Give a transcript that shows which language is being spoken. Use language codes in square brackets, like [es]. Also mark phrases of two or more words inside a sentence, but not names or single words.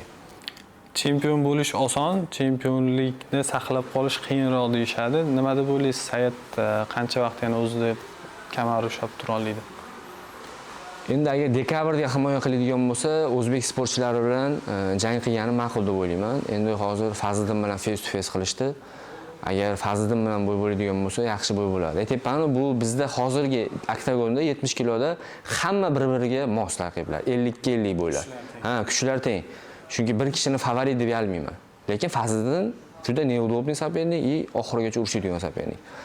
[uz] Chempion bo'lish oson, chempionlikni saqlab qolish qiyinroq deyshadi. Nima deb o'ylaysiz? Sayat qancha vaqt yana o'zida kamar ushlab tura oladi? Endi agar dekabrda himoya qiladigan bo'lsa, o'zbek sportchilari bilan jang qilgani ma'qul deb o'ylayman. Endi hozir Fazliddin bilan [en] face to face [uz] qilishdi. Agar Fazliddin bilan bo'y bo'ladigan bo'lsa, yaxshi bo'y bo'ladi. Aytayapman, bu bizda hozirgi oktagonda 70 kiloda hamma bir-biriga mos raqiblar. 50-50 bo'ylar. Kuchlar teng. Chunki bir kishini favorit deb olmayman. Lekin Fazliddin juda [ru] неудобный соперник и [uz] oxirigacha urushadigan sopernik.